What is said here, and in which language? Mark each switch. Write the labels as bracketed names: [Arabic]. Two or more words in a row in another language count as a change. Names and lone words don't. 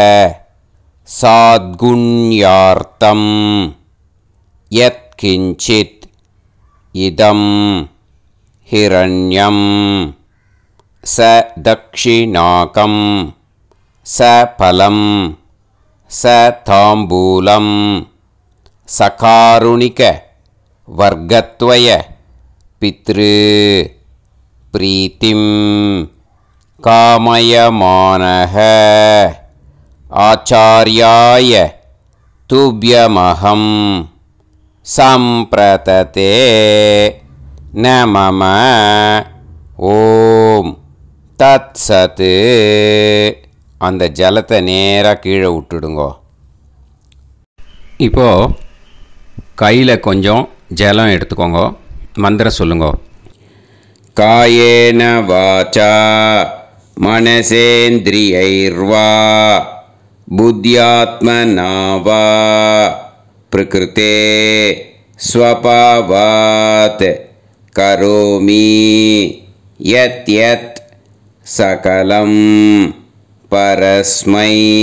[Sanskrit] साद्गुण्यार्थं यत्किंचित् इदं हिरण्यं स दक्षिणाकं स फलं स ताम्बूलं सकारुणिक वर्गत्वय पितृ प्रीतिं कामयमानः आचार्याय तुभ्यमहं सम्प्रतते न मम ॐ तत्सत्. [Tamil] அந்த ஜலத்தை நேராக கீழே விட்டுடுங்கோ. இப்போது கையில் கொஞ்சம் ஜலம் எடுத்துக்கோங்க. மந்திரம் சொல்லுங்க. [Sanskrit] कायेन वाचा मनसेन्द्रियैर्वा बुद्ध्यात्मना वा प्रकृतेः स्वभावात् करोमि यद् यद् सकलं परस्मै